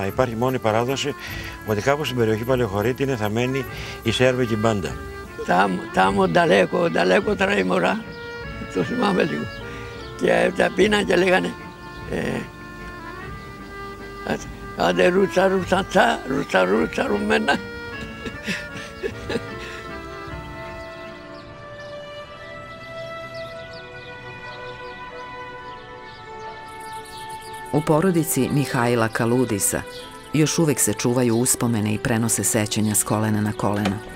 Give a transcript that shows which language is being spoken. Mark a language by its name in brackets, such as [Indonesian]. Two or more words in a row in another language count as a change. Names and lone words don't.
[Greek] Υπάρχει μόνο η παράδοση ότι κάπου στην περιοχή Παλαιοχωρίτη είναι θαμμένη η Σέρβικη μπάντα. [Serbian] Tamo daleko [Greek] τραήμωρα, το θυμάμαι λίγο. Και τα πίναν και λέγανε άντε ρούτσα ρούμενα. [Serbian] U porodici Mihajla Kaludisa još uvek se čuvaju uspomene i prenose sećanja s kolena na koleno.